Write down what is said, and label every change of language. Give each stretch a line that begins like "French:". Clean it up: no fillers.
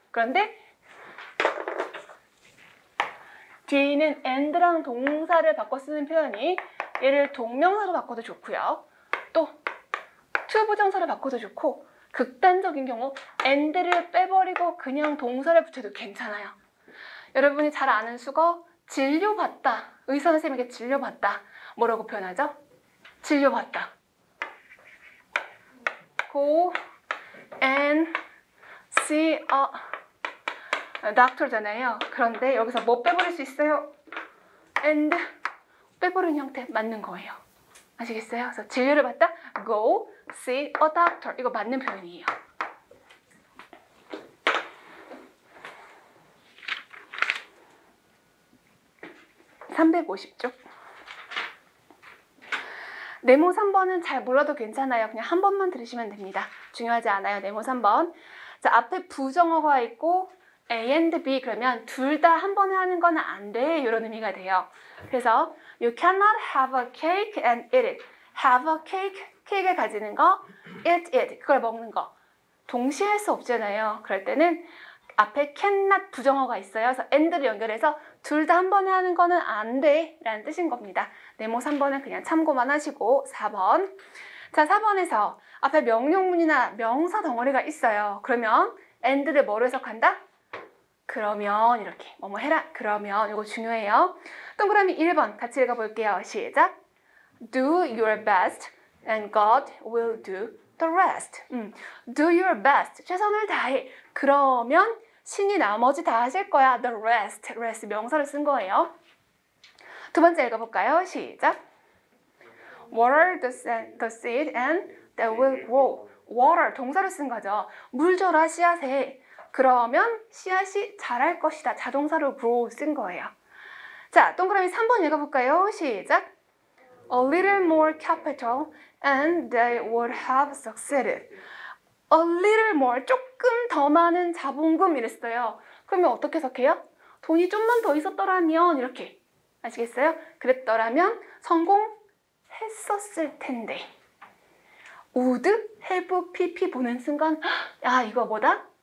Korean: 그런데 뒤에 있는 and랑 동사를 바꿔 쓰는 표현이 얘를 동명사로 바꿔도 좋고요. 또 to 부정사로 바꿔도 좋고 극단적인 경우 and를 빼버리고 그냥 동사를 붙여도 괜찮아요. 여러분이 잘 아는 수거 진료받다. 의사 선생님에게 진료받다. 뭐라고 표현하죠? 진료받다.
English: Go and see a doctor
Korean: 잖아요. 그런데 여기서 뭐 빼버릴 수 있어요? and 빼버리는 형태 맞는 거예요. 아시겠어요? 그래서 진료를 받다
English: go see a doctor
Korean: 이거 맞는 표현이에요. (350쪽) 네모 3번은 잘 몰라도 괜찮아요. 그냥 한 번만 들으시면 됩니다. 중요하지 않아요. 네모 3번. 자, 앞에 부정어가 있고 A and B 그러면 둘 다 한 번에 하는 건 안 돼. 이런 의미가 돼요. 그래서
English: you cannot have a cake and eat it. have a cake,
Korean: 케이크를 가지는 거,
English: eat it,
Korean: 그걸 먹는 거. 동시에 할 수 없잖아요. 그럴 때는 앞에 cannot 부정어가 있어요. 그래서 and를 연결해서 둘 다 한 번에 하는 거는 안 돼 라는 뜻인 겁니다. 네모 3번은 그냥 참고만 하시고 4번. 자, 4번에서 앞에 명령문이나 명사 덩어리가 있어요. 그러면 and를 뭐로 해석한다? 그러면 이렇게 뭐뭐 해라. 그러면 이거 중요해요. 동그라미 1번 같이 읽어볼게요. 시작.
English: Do your best and God will do the rest. Do your best.
Korean: 최선을 다해. 그러면 신이 나머지 다 하실 거야.
English: The rest.
Korean: rest 명사를 쓴 거예요. 두 번째 읽어볼까요? 시작.
English: Water the seed and they will grow.
Korean: Water 동사를 쓴 거죠. 물 줘라 씨앗에. 그러면 씨앗이 자랄 것이다. 자동사로 grow 쓴 거예요. 자, 동그라미 3번 읽어볼까요? 시작.
English: A little more capital and they would have succeeded. A little more,
Korean: 조금 더 많은 자본금 이랬어요. 그러면 어떻게 해석해요? 돈이 좀만 더 있었더라면 이렇게. 아시겠어요? 그랬더라면 성공했었을 텐데. would, have, pp 보는 순간 야, 이거 뭐다?